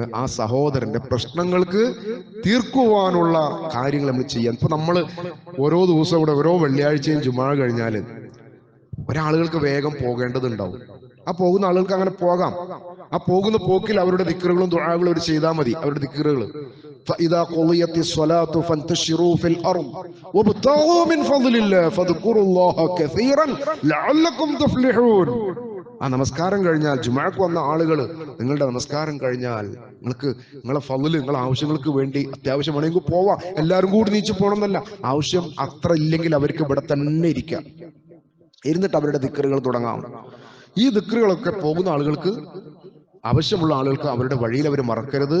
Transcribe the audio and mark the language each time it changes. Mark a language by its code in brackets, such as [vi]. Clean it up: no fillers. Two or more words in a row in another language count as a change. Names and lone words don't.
[ml] ആ സഹോദരന്റെ പ്രശ്നങ്ങൾക്ക് തീർക്കുവാനുള്ള കാര്യങ്ങൾ നമ്മൾ ചെയ്യാൻ. ഇപ്പൊ നമ്മൾ ഓരോ ദിവസവും ഇവിടെ ഓരോ വെള്ളിയാഴ്ചയും ജുമാ കഴിഞ്ഞാല് ഒരാളുകൾക്ക് വേഗം പോകേണ്ടതുണ്ടാവും. ആ പോകുന്ന ആളുകൾക്ക് അങ്ങനെ പോകാം. ആ പോകുന്ന പോക്കിൽ അവരുടെ ദിക്റുകളും ദുആകളും അവർ ചെയ്താൽ മതി. അവരുടെ ദിക്റുകൾ [ar] فإذا قضيت الصلاة فانتشروا في الأرض وابتغوا من فضل الله فاذكروا الله كثيرا لعلكم تفلحون. [ml] ആ നമസ്കാരം കഴിഞ്ഞാൽ, ജുമുഅക്ക് വന്ന ആളുകൾ, നിങ്ങളുടെ നമസ്കാരം കഴിഞ്ഞാൽ നിങ്ങൾക്ക് നിങ്ങളെ ഫള്, നിങ്ങളെ ആവശ്യങ്ങൾക്ക് വേണ്ടി അത്യാവശ്യം വേണമെങ്കിൽ പോവാം. എല്ലാവരും കൂടി നീച്ചു പോകണം എന്നല്ല, ആവശ്യം അത്ര ഇല്ലെങ്കിൽ അവർക്ക് ഇവിടെ തന്നെ ഇരിക്കാം, ഇരുന്നിട്ട് അവരുടെ ദിക്റുകൾ തുടങ്ങാം. ഈ ദിക്റുകളൊക്കെ പോകുന്ന ആളുകൾക്ക്, ആവശ്യമുള്ള ആളുകൾക്ക് അവരുടെ വഴിയിൽ അവർ മറക്കരുത്.